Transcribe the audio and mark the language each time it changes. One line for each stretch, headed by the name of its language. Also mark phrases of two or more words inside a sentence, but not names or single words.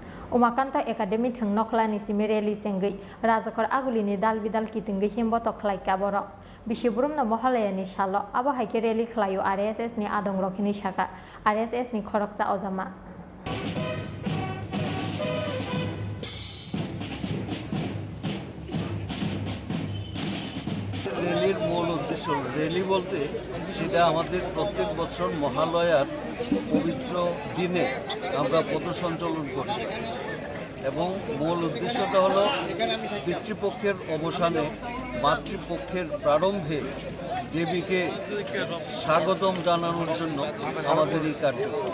Kok Borok: उमाकान्त एकाडेमी थं नखलानि सिमे रेली चेंगै राजाखर आगुलिनि दाल बिदाल कितिंगै हिमबत खलाइका बर बिशिबुरुम न महालयानि साल आबहाइके रेली खलायो आरएसएस नि आदं रखिनि साका आरएसएस नि खरकसा अजामा
Bangla: র্যালির মূল উদ্দেশ্য র্যালি বলতে সেটা আমাদের প্রত্যেক বছর মহালয়ার পবিত্র দিনে আমরা পথসঞ্চলন করি এবং মূল উদ্দেশ্যটা হলো পিতৃপক্ষের অবসানে মাতৃপক্ষের প্রারম্ভে দেবীকে স্বাগতম জানানোর জন্য আমাদের এই কার্যক্রম।